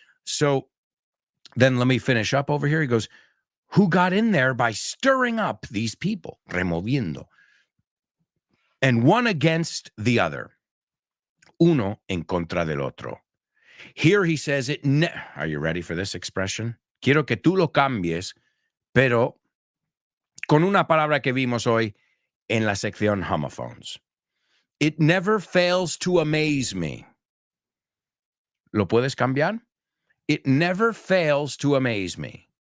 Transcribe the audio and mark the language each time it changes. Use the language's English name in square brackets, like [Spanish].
[English] So then let me finish up over here. He goes, who got in there by stirring up these people, removiendo, and one against the other, [Spanish] uno en contra del otro. [English] Here he says it. Are you ready for this expression? [Spanish] Quiero que tú lo cambies, pero con una palabra que vimos hoy en la sección homophones. [English] It never fails to amaze me. [Spanish] ¿Lo puedes cambiar? [English] It never fails to amaze me.